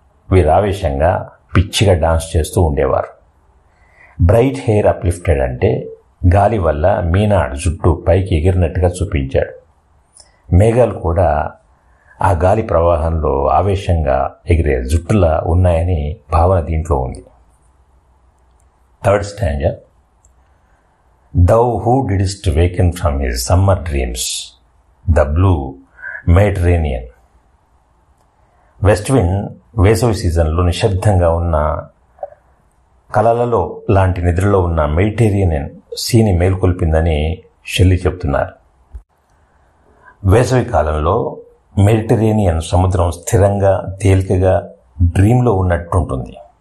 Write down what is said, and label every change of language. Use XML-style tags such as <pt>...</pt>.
<te>వీరు ఆవేశంగా పిచ్చిగా డాన్స్ చేస్తూ ఉండేవారు. బ్రైట్ హెయిర్ అప్లిఫ్టెడ్ అంటే గాలి వల్ల మీనాడ్ జుట్టు పైకి ఎగిరినట్టుగా చూపించాడు. మేఘాలు కూడా ఆ గాలి ప్రవాహంలో ఆవేశంగా ఎగిరే జుట్టులా ఉన్నాయని భావన దీంట్లో ఉంది.</te> <en>Third stanza. Thou who didst waken from his summer dreams, the blue Mediterranean.</en> <te>West wind వేసవి సీజన్లో నిశ్శబ్దంగా ఉన్న కలలలో లాంటి నిద్రలో ఉన్న మెడిటేరియన్ సీని మేల్కొల్పిందని షెల్లీ చెప్తున్నారు. వేసవి కాలంలో మెడిటరేనియన్ సముద్రం స్థిరంగా, తేలికగా డ్రీమ్లో ఉన్నట్టుంటుంది.</te>